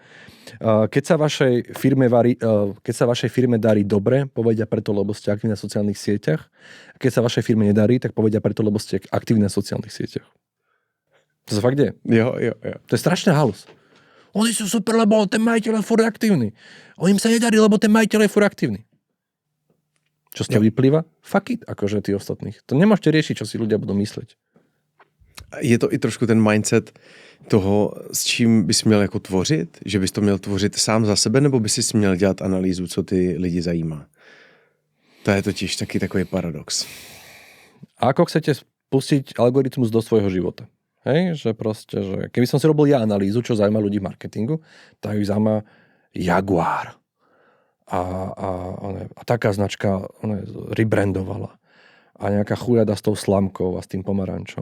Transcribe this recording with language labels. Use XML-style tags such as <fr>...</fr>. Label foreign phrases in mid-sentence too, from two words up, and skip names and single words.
<sk>Keď sa vašej firme darí dobre, povedia preto, lebo ste aktívni na sociálnych sieťach. A keď sa vašej firme nedarí, tak povedia preto, lebo ste aktívni na sociálnych sieťach. To sa fakt deje. Jo. To je strašná halus. Oni sú super, lebo ten majiteľ je furt aktívny. Im sa nedarí, lebo ten majiteľ je furt aktívny. Čo z toho vyplýva?</sk> <en>Fuck it,</en> <sk>akože tí ostatných. To nemôžete riešiť, čo si ľudia budú mysleť.</sk> <cs>Je to i trošku ten mindset toho, s čím bys měl jako tvořit? Že bys to měl tvořit sám za sebe, nebo bys si měl dělat analýzu, co ty lidi zajímá? To je totiž taky takový paradox.</cs> <sk>A ako chcete spustiť algoritmus do svojho života? Hej, že proste, že keby som si robil ja analýzu, čo zaujíma ľudí v marketingu, tak ich zaujíma Jaguar. A taká značka rebrandovala. A nejaká chujada s tou slamkou a s tým pomarančom.</sk>